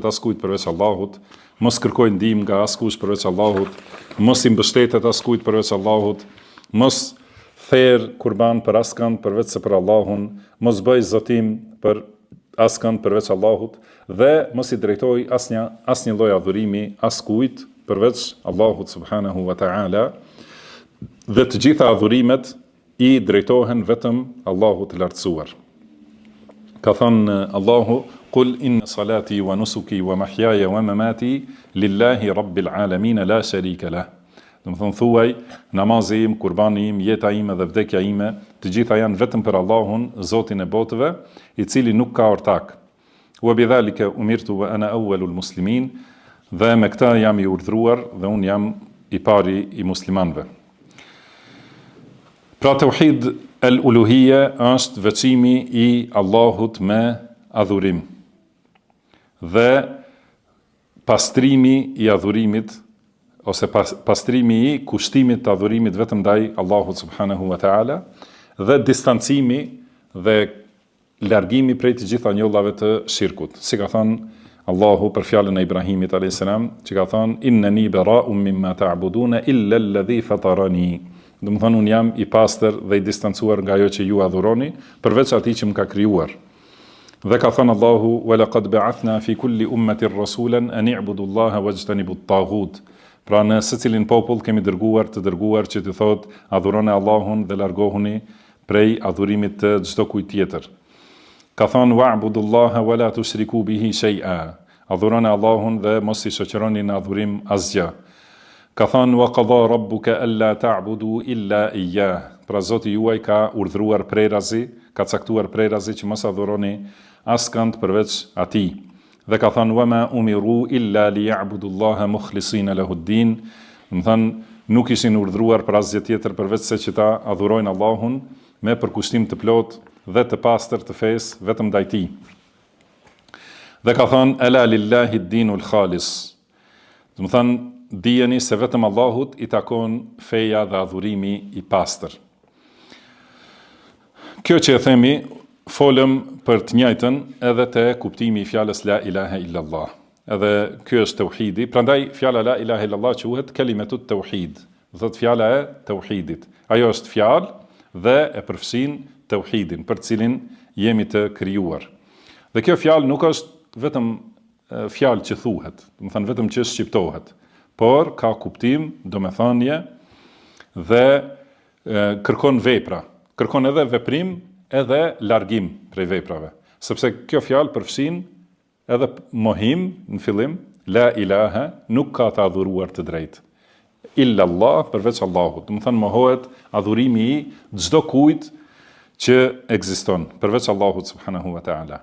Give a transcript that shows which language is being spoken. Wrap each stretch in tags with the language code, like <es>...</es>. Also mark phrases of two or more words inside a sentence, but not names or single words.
<sq>askujt përveç Allahut, mos kërkojë ndihmë nga askush përveç Allahut, mos i mbështetet askujt përveç Allahut, mos therr kurban për askënd përveç se për Allahun, mos bëj zotim për askënd përveç Allahut dhe mos i drejtoj asnjë lloj adhurimi askujt përveç Allahut</sq> <ar>سبحانه وتعالى,</ar> <sq>dhe të gjitha adhurimet i drejtohen vetëm Allahut të lartësuar. Ka thënë Allahu:</sq> <ar>"قل إن صلاتي ونسكي ومحياي ومماتي لله رب العالمين لا شريك له."</ar> <sq>Do të thonë thuaj, namazi im, kurbani im, jeta ime dhe vdekja ime, të gjitha janë vetëm për Allahun, Zotin e botëve, i cili nuk ka ortak.</sq> <ar>وبذلك أمرت وأنا أول المسلمين,</ar> <sq>dhe me këtë jam i urdhëruar dhe unë jam i pari i muslimanëve. Pra</sq> <ar>توحيد الألوهية</ar> <sq>është veçimi i Allahut me adhurim dhe pastrimi i adhurimit ose pastrimi i kushtimit të adhurimit vetëm ndaj Allahut</sq> <ar>سبحانه وتعالى</ar> <sq>dhe distancimi dhe largimi prej të gjitha njollave të shirkut. Si ka thënë Allahu për fjalën e Ibrahimit a.s. që ka thënë:</sq> <ar>"إنني براء مما تعبدون إلا الذي فطرني."</ar> <sq>Do të thonë unë jam i pastër dhe i distancuar nga ajo që ju adhuroni, përveç atij që më ka krijuar. Dhe ka thënë Allahu:</sq> <ar>"ولقد بعثنا في كل أمة رسولا أن اعبدوا الله واجتنبوا الطاغوت."</ar> <sq>Pra në secilin popull kemi dërguar që të thotë adhuroni Allahun dhe largohuni prej adhurimit të çdo kujt tjetër. Ka thënë:</sq> <ar>"واعبدوا الله ولا تشركوا به شيئا."</ar> <sq>Adhuroni Allahun dhe mos i shoqëroni në adhurim asgjë. Ka thënë:</sq> <ar>"وقضى ربك ألا تعبدوا إلا إياه."</ar> <sq>Pra Zoti juaj ka urdhëruar prerazi, ka caktuar prerazi që mos adhuroni askënd përveç atij. Dhe ka thënë:</sq> <ar>"وما أمروا إلا ليعبدوا الله مخلصين له الدين."</ar> <sq>Do të thonë nuk ishin urdhëruar për asgjë tjetër përveç se që ta adhurojnë Allahun me përkushtim të plot dhe të pastër të fesë vetëm ndaj tij. Dhe ka thënë:</sq> <ar>"ألا لله الدين الخالص."</ar> <sq>Do të thonë dijeni se vetëm Allahut i takon feja dhe adhurimi i pastër. Kjo që e themi, folëm për të njëjtën edhe te kuptimi i fjalës</sq> <ar>لا إله إلا الله.</ar> <sq>Edhe kjo është tauhidi. Prandaj fjala</sq> <ar>لا إله إلا الله</ar> <sq>quhet</sq> <ar>كلمة التوحيد.</ar> <sq>Do thotë fjala e tauhidit. Ajo është fjalë dhe e përfshin tauhidin, për cilin jemi të krijuar. Dhe kjo fjalë nuk është vetëm fjalë që thuhet, do të thënë vetëm që shqiptohet, por ka kuptim, domethënie dhe kërkon vepra, kërkon edhe veprim, edhe largim prej veprave, sepse kjo fjalë përfshin edhe mohim në fillim,</sq> <ar>لا إله,</ar> <sq>nuk ka të adhuruar të drejtë,</sq> <ar>إلا الله,</ar> <sq>përveç Allahut, do të thënë mohohet adhurimi i çdo kujt që ekziston, përveç Allahut</sq> <ar>سبحانه وتعالى.</ar>